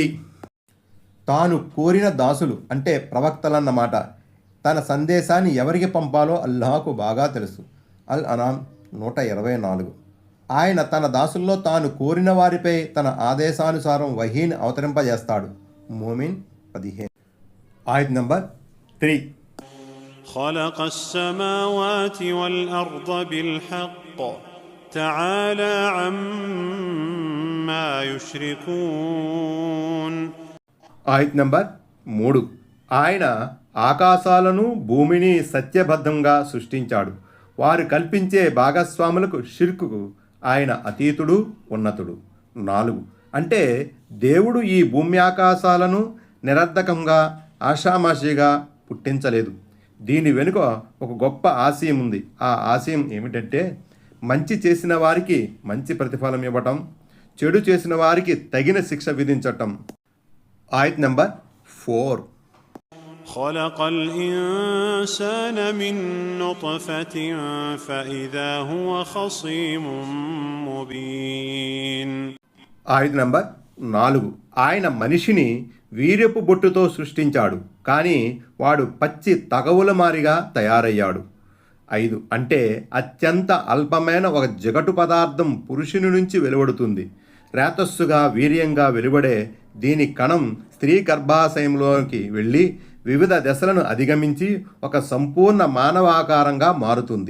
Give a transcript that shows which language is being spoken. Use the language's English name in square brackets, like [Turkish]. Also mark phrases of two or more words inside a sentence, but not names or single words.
[Telugu] తాను కోరిన దాసులు అంటే ప్రవక్తలన్నమాట. తన సందేశాన్ని ఎవరికి పంపాలో అల్లాహకు బాగా తెలుసు. అల్ అనామ్ 124. ఆయన తన దాసుల్లో తాను కోరిన వారిపై తన ఆదేశానుసారం వహీని అవతరింపజేస్తాడు. మోమిన్ 15. ఆయత్ నంబర్ 3. [Arabic] خلق السماوات والأرض بالحق تعالى عما يشركون. [Telugu] ఆయత్ నంబర్ 3. ఆయన ఆకాశాలను భూమిని సత్యబద్ధంగా సృష్టించాడు. వారు కల్పించే భాగస్వాములకు షిర్కుకు ఆయన అతీతుడు, ఉన్నతుడు. 4. అంటే దేవుడు ఈ భూమి ఆకాశాలను నిరర్ధకంగా ఆషామాషిగా పుట్టించలేదు. దీని వెనుక ఒక గొప్ప ఆశయం ఉంది. ఆ ఆశయం ఏమిటంటే మంచి చేసిన వారికి మంచి ప్రతిఫలం ఇవ్వటం, చెడు చేసిన వారికి తగిన శిక్ష విధించటం. ఆయత్ నంబర్ 4. [Arabic] خلق الإنسان من نطفة فإذا هو خصيم مبين. [Telugu] ఆయత్ నంబర్ 4. ఆయన మనిషిని వీర్యపు బొట్టుతో సృష్టించాడు, కానీ వాడు పచ్చి తగవుల మారిగా తయారయ్యాడు. 5. అంటే అత్యంత అల్పమైన ఒక జిగటు పదార్థం పురుషుని నుంచి వెలువడుతుంది. రేతస్సుగా వీర్యంగా వెలువడే దీని కణం స్త్రీ గర్భాశయంలోకి వెళ్ళి వివిధ దశలను అధిగమించి ఒక సంపూర్ణ మానవాకారంగా మారుతుంది.